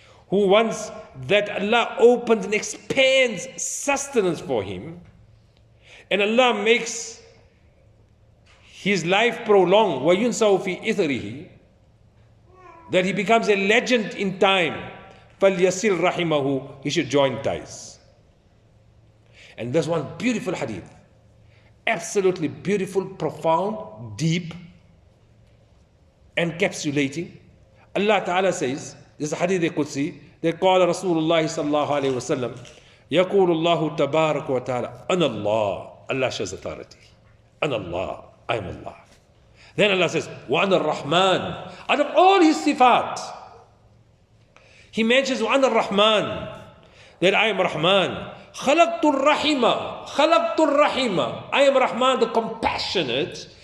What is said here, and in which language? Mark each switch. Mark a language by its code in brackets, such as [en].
[en] Who wants that Allah opens and expands sustenance for him, and Allah makes his life prolong, [ar] wa yunsaw fi ithrihi, [en] that he becomes a legend in time, [ar] falyasil rahimahu, [en] he should join ties. And there's one beautiful hadith, absolutely beautiful, profound, deep, encapsulating. Allah Ta'ala says, This is Hadith Qudsi. They call Rasulullah sallallahu alayhi wa sallam. [ar] يقول الله تبارك وتعالى أنا الله. [en] Allah shows authority. [ar] أنا الله. [en] I am Allah. Then Allah says, [ar] وَأَنَا الرَّحْمَنِ. [en] Out of all His sifat, He mentions وَأَنَا الرَّحْمَنِ, that I am Rahman. [ar] خَلَقْتُ الرَّحِمَ. خَلَقْتُ الرَّحِمَ. [en] I am Rahman, the compassionate.